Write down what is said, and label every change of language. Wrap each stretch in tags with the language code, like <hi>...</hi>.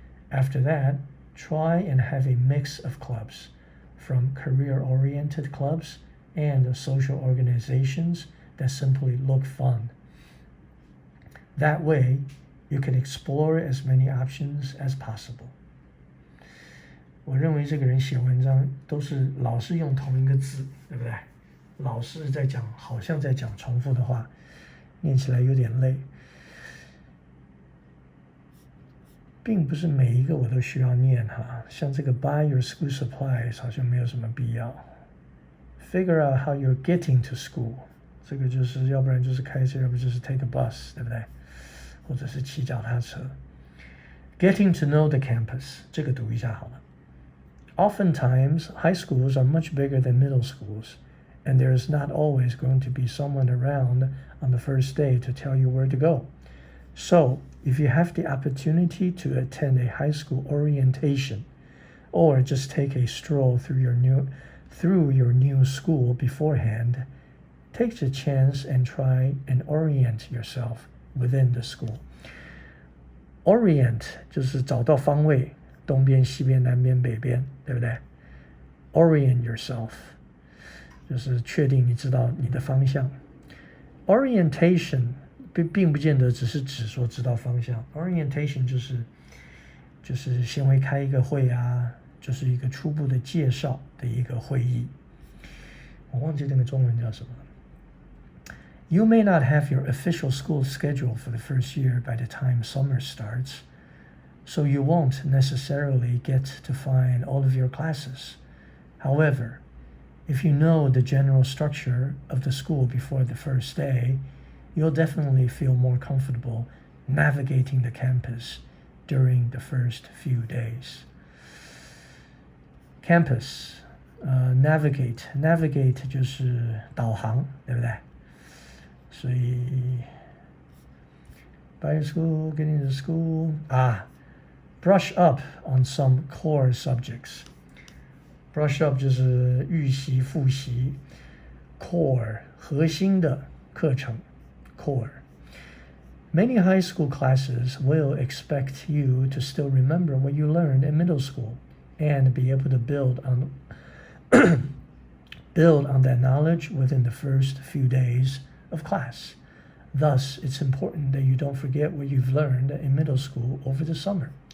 <en>After that, try and have a mix of clubs, from career-oriented clubs and social organizations that simply look fun. That way, you can explore as many options as possible.</en> <zh>我认为这个人写文章都是老是用同一个字，对不对？老是在讲，好像在讲重复的话，念起来有点累。并不是每一个我都需要念哈，像这个</zh> <en>buy your school supplies</en> <zh>好像没有什么必要。</zh> <en>Figure out how you're getting to school，</en> <zh>这个就是要不然就是开车，要不就是</zh> <en>take a bus， 对不对？</en> <zh>或者是骑脚踏车。</zh> <en>Getting to know the campus，</en> <zh>这个读一下好了。</zh> <en>Oftentimes, high schools are much bigger than middle schools, and there is not always going to be someone around on the first day to tell you where to go. So, if you have the opportunity to attend a high school orientation, or just take a stroll through your new school beforehand, take the chance and try and orient yourself within the school.</en> <zh>Orient 就是找到方位。东边、西边、南边、北边，对不对 ？</zh> <en>Orient yourself，</en> <zh>就是确定你知道你的方向。 Orientation 并不见得只是指说知道方向 ，Orientation 就是先会开一个会啊，就是一个初步的介绍的一个会议。我忘记那个中文叫什么了。</zh> <en>You may not have your official school schedule for the first year by the time summer starts.So you won't necessarily get to find all of your classes. However, if you know the general structure of the school before the first day, you'll definitely feel more comfortable navigating the campus during the first few days.</en> <zh>Campus, navigate 就是导航，对不对？所以</zh> <en>by school, getting to school</en> <zh>啊。</zh> <en>Brush up on some core subjects.</en> <zh>Brush up 就是预习、复习。Core 核心的课程 Core.</zh> <en>Many high school classes will expect you to still remember what you learned in middle school and be able to build on that knowledge within the first few days of class. Thus, it's important that you don't forget what you've learned in middle school over the summer.</en>